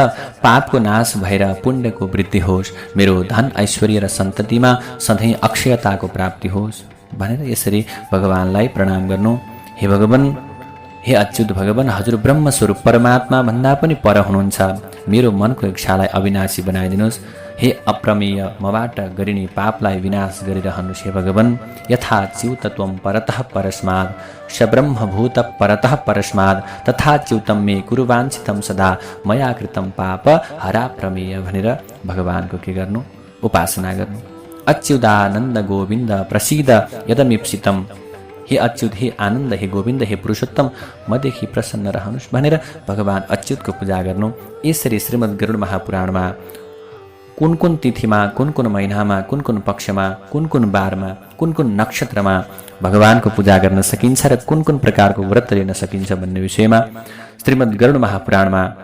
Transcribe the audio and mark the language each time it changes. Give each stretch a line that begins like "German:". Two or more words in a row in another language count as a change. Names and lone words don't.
Nepali: पापको नाश भएर पुण्यको वृद्धि होस्, मेरो धन ऐश्वर्य र सन्ततिमा सधैँ अक्षयताको प्राप्ति होस् भनेर यसरी भगवानलाई प्रणाम गर्नु। हे भगवान, हे अच्युत भगवान, हजुर ब्रह्मस्वरूप परमात्मा भन्दा पनि पर हुनुहुन्छ। मेरो मनको इच्छालाई अविनाशी बनाइदिनुहोस्। हे अप्रमेय, मबाट गरिने पापलाई विनाश गरिरहनुहोस्। हे भगवान,
Sanskrit: यथा च्युतत्वं परतः परस्मात् स ब्रह्मभूत परतः परस्मात् तथा च्युतं मे कुरु वाञ्छितं सदा मया कृतं पाप हरा प्रमेय
Nepali: भनेर भगवानको के गर्नु, उपासना गर्नु।
Sanskrit: अच्युतानन्द गोविन्द प्रसीद यदमीप्सितं।
Nepali: हे अच्युत, हे आनन्द, हे गोविन्द, हे पुरुषोत्तम, मदेखि प्रसन्न रहनुहोस् भनेर भगवान अच्युतको पूजा गर्नु। यसरी श्रीमद् गरुड महापुराणमा कुन कुन तिथिमा, कुन कुन महिनामा, कुन कुन पक्षमा, कुन कुन बारमा, कुन कुन नक्षत्रमा भगवानको पूजा गर्न सकिन्छ र कुन कुन प्रकारको व्रत लिन सकिन्छ भन्ने विषयमा श्रीमद् गरुड महापुराणमा